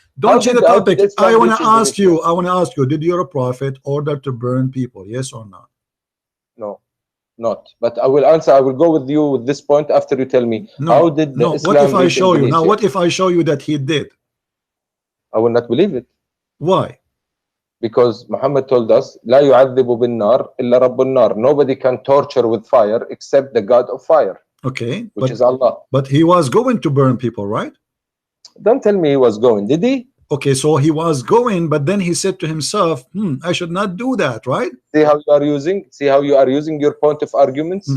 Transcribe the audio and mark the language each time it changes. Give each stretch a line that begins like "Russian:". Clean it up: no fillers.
English: Don't change the topic. I want to ask you. I want to ask you. Did your prophet order to burn people? Yes or no? No. Not, but I will answer. I will go with you with this point after you tell me how did the Islam what if I reach show you? Indonesia? Now, what if I show you that he did? I will not believe it. Why? Because Muhammad told us,
Arabic: لا يعذب بالنار إلا رب النار.
English: Nobody can torture with fire except the God of fire. Okay, which is Allah. But he was going to burn people, right? Don't tell me he was going. Did he? Okay, so he was going, but then he said to himself, I should not do that, right? See how you are using? See how you are using your point of arguments?